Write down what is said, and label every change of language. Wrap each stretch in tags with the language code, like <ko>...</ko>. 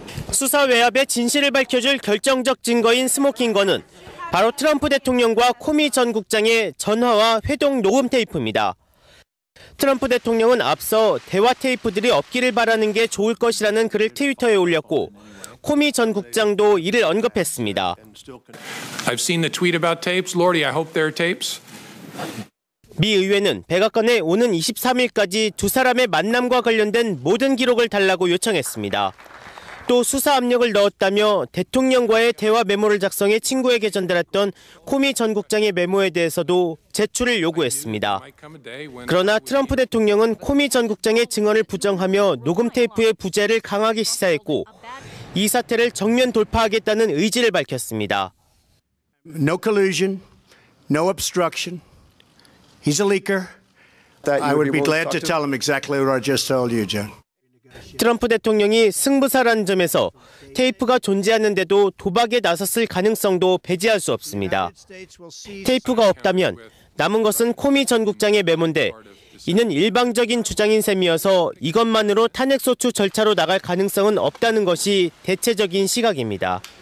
<ko>수사 외압의 진실을 밝혀줄 결정적 증거인 스모킹건은 바로 트럼프 대통령과 코미 전 국장의 전화와 회동 녹음 테이프입니다. 트럼프 대통령은 앞서 대화 테이프들이 없기를 바라는 게 좋을 것이라는 글을 트위터에 올렸고 코미 전 국장도 이를 언급했습니다.</ko> <en>I've seen the tweet about tapes. Lordy, I hope they're tapes.</en> <ko>미 의회는 백악관에 오는 23일까지 두 사람의 만남과 관련된 모든 기록을 달라고 요청했습니다. 또 수사 압력을 넣었다며 대통령과의 대화 메모를 작성해 친구에게 전달했던 코미 전 국장의 메모에 대해서도 제출을 요구했습니다. 그러나 트럼프 대통령은 코미 전 국장의 증언을 부정하며 녹음 테이프의 부재를 강하게 시사했고 이 사태를 정면 돌파하겠다는 의지를 밝혔습니다.</ko> <en>No collusion, no obstruction. He's a leaker. I would be glad to tell him exactly what I just told you, John.</en> <ko>트럼프 대통령이 승부사라는 점에서 테이프가 존재하는데도 도박에 나섰을 가능성도 배제할 수 없습니다. 테이프가 없다면 남은 것은 코미 전 국장의 메모인데 이는 일방적인 주장인 셈이어서 이것만으로 탄핵소추 절차로 나갈 가능성은 없다는 것이 대체적인 시각입니다.</ko>